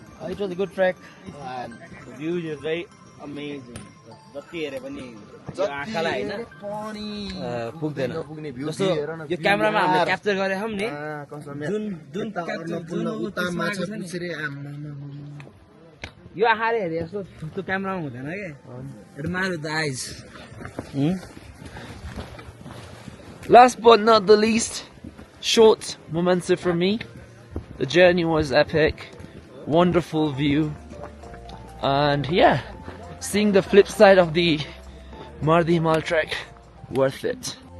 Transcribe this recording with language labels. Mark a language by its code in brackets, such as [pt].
[en] It was a good trek and the views is very amazing. [ne] जति हेरे पनि यो आँखालाई हैन पुग्दैन। जस्तो यो क्यामेरामा हामीले क्याप्चर गरेछौँ नि, जुन यो आँखाले हेरे जस्तो त्यो क्यामेरामा हुँदैन के। [en] It mar the eyes. Last but not the least, short memento from me. The journey was epic, wonderful view, and yeah, seeing the flip side of the Mardi Himal trek, worth it.